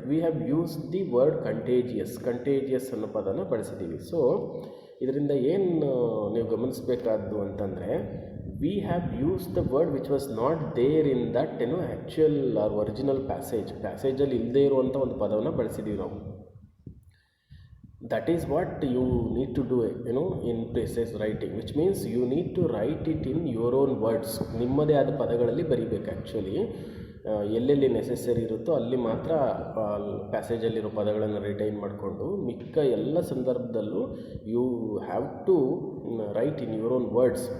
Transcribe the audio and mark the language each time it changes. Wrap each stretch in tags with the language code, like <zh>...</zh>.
<en>we have use the word contagious</en> <kn>ಅನ್ನೋ ಪದನ ಬಳಸಿದ್ದೀವಿ. So ಇದರಿಂದ ಏನು ನೀವು ಗಮನಿಸಬೇಕಾದ್ದು ಅಂತಂದರೆ,</kn> <en>we have use the word which was not there in that actual or original ಪ್ಯಾಸೇಜಲ್ಲಿ</en> <kn>ಇಲ್ಲದೇ ಇರುವಂಥ ಒಂದು ಪದವನ್ನು ಬಳಸಿದ್ದೀವಿ ನಾವು.</kn> <en>That is what you need to do in precise writing, which means you need to write it in your own words.</en> <kn>ನಿಮ್ಮದೇ ಆದ ಪದಗಳಲ್ಲಿ ಬರೀಬೇಕು. Actually ಎಲ್ಲೆಲ್ಲಿ ನೆಸೆಸರಿ ಇರುತ್ತೋ ಅಲ್ಲಿ ಮಾತ್ರ ಪ್ಯಾಸೇಜಲ್ಲಿರೋ ಪದಗಳನ್ನು ರಿಟೈನ್ ಮಾಡಿಕೊಂಡು ಮಿಕ್ಕ ಎಲ್ಲ ಸಂದರ್ಭದಲ್ಲೂ</kn> <en>You have to write in your own words.</en>